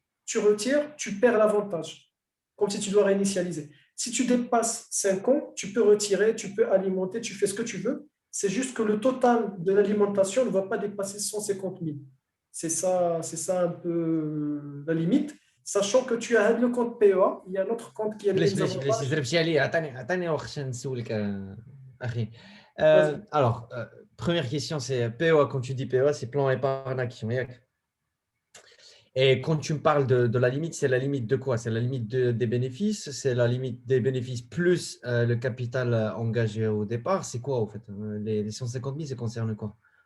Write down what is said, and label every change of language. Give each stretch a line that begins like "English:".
French: tu retires, tu perds l'avantage, comme si tu dois réinitialiser. Si tu dépasses 5 ans, tu peux retirer, tu peux alimenter, tu fais ce que tu veux. C'est juste que le total de l'alimentation ne va pas dépasser 150 000. C'est ça un peu la limite. Sachant que tu as le compte PEA, il y a un autre compte qui a les mêmes
Arabic: بلاش
French: avantages.
Arabic: زربتي عليه عطاني وقت نسولك اخي.
French: Vas-y. Alors, première question, c'est PEA. Quand tu dis PEA, c'est plan épargne action. Et quand tu me parles de la limite, c'est la limite de quoi? C'est la limite des bénéfices? C'est la limite des bénéfices plus le capital engagé au départ? C'est quoi, au fait? Les 150 000, ça concerne quoi?